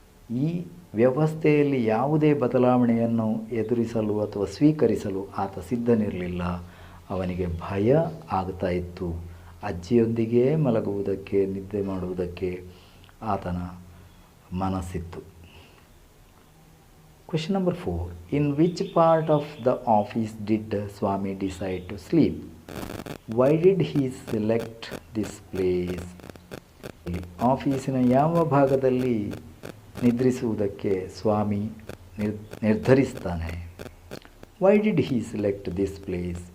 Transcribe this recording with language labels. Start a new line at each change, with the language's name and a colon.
Kannada: ಈ ವ್ಯವಸ್ಥೆಯಲ್ಲಿ ಯಾವುದೇ ಬದಲಾವಣೆಯನ್ನು ಎದುರಿಸಲು ಅಥವಾ ಸ್ವೀಕರಿಸಲು ಆತ ಸಿದ್ಧನಿರಲಿಲ್ಲ. ಅವನಿಗೆ ಭಯ ಆಗ್ತಾ ಇತ್ತು. ಅಜ್ಜಿಯೊಂದಿಗೆ ಮಲಗುವುದಕ್ಕೆ, ನಿದ್ದೆ ಮಾಡುವುದಕ್ಕೆ ಆತನ ಮನಸ್ಸಿತ್ತು.
English: Question number 4. In which part of the office did Swami decide to sleep? Why did he select this place?
Kannada: ಆಫೀಸಿನ ಯಾವ ಭಾಗದಲ್ಲಿ ನಿದ್ರಿಸುವುದಕ್ಕೆ ಸ್ವಾಮಿ ನಿರ್ಧರಿಸ್ತಾನೆ?
English: Why did he select this place?